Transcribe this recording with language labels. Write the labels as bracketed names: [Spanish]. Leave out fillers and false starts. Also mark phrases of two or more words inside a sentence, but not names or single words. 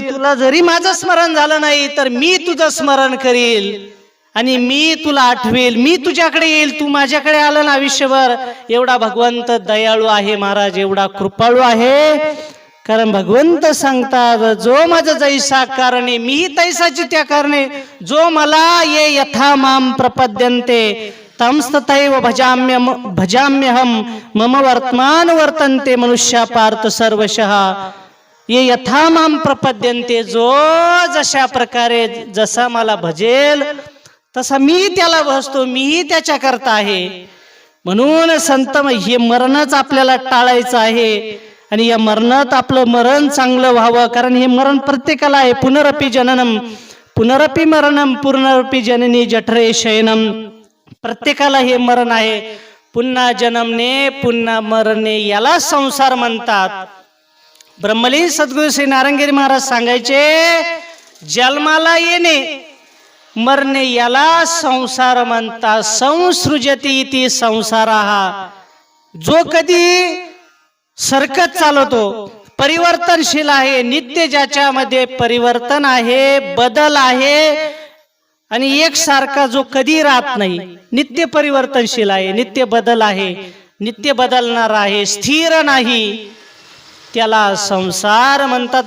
[Marathi] तुला जरी माझं स्मरण झालं नाही तर मी तुझं स्मरण करील आणि मी तुला आठवेल, मी तुझ्याकडे येईल. तू माझ्याकडे आला ना आयुष्यभर. एवढा भगवंत दयाळू आहे महाराज, एवढा कृपाळू आहे. कारण भगवंत सांगतात, जो माझा जैसा कारणे मी तैसाची त्या कारणे, जो मला [Sanskrit] ये यथा माम प्रपद्यन्ते तंस्तथैव भजाम्यहम मम वर्तमान वर्तन्ते मनुष्या पार्थ सर्वशः. ये यथा माम प्रपद्यन्ते, [Marathi] जो जशा प्रकारे जसा मला भजेल तसा मी त्याला भजतो, मीही त्याच्या करता आहे. म्हणून संत हे मरणच आपल्याला टाळायचं आहे. आणि या मरणात आपलं मरण चांगलं व्हावं. कारण हे मरण प्रत्येकाला आहे. [Sanskrit] पुनरपि जननम पुनरपि मरणम पुनरपि जननी जठरे शयनम. [Marathi] प्रत्येकाला हे मरण आहे. पुन्हा जन्मने पुन्हा मरणे, याला संसार म्हणतात. ब्रह्मलीन सद्गुरू श्री नारायणगिरी महाराज सांगायचे, जन्माला येणे मरणे याला संसार म्हणतात. [Sanskrit] संसृजती इति संसाराः. [Marathi] जो कधी सरकत चालवतो, परिवर्तनशील आहे, नित्य ज्याच्यामध्ये परिवर्तन आहे, बदल आहे, आणि एकसारखा जो कधी राहत नाही, नित्य परिवर्तनशील आहे, नित्य बदल आहे, नित्य बदलणार आहे, स्थिर नाही, त्याला संसार म्हणतात.